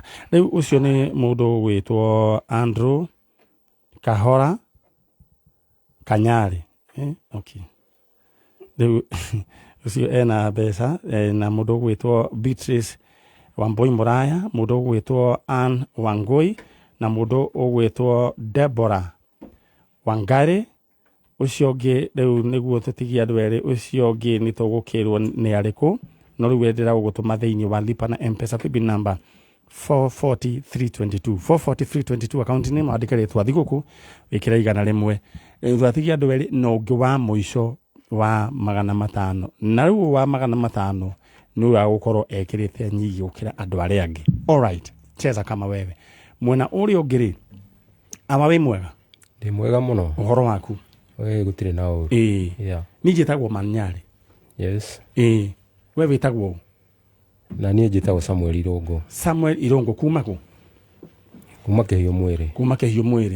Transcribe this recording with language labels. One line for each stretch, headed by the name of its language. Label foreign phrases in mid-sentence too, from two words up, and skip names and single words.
Kikuyu: rĩu ũcio nĩ mũndũ gwĩtwo Andrew Kahora Kanyari okay rĩu ũcio ena mbeca na mũndũ gwĩtwo Beatrice Wambui Muraya mũndũ gwĩtwo Ann Wangui na mũndũ ũgwĩtwo Deborah Wangari ũcio ũngĩ rĩu nĩguo tũtigia andũ erĩ ũcio ũngĩ nĩ tũgũkĩrwo nĩ arĩkũ no rĩu wendera gũgũtũma thĩinĩ wa lipa na M-Pesa
English: paybill number
Kikuyu: 440322
English: account name
Kikuyu: andĩke rĩtwa thigũkũ wĩkĩra 100 twatigia andũ erĩ na ũngĩ wa mũico wa 500 na rĩu wa 500 nĩ ũgũkorwo ekĩrĩte nyingi gũkĩra andũ arĩa angĩ alright
Swahili: cheza kama wewe
Kikuyu: mwena ũrĩa ũngĩ rĩ ama wĩ mwega ndĩ mwega mũno ũhoro waku gũtirĩ na ũru niĩ njĩtagwo Nyari we wĩtagwo na niĩ njĩtagwo Samuel Irũngũ kuma kũ kuma Kĩhiũ Mwĩrĩ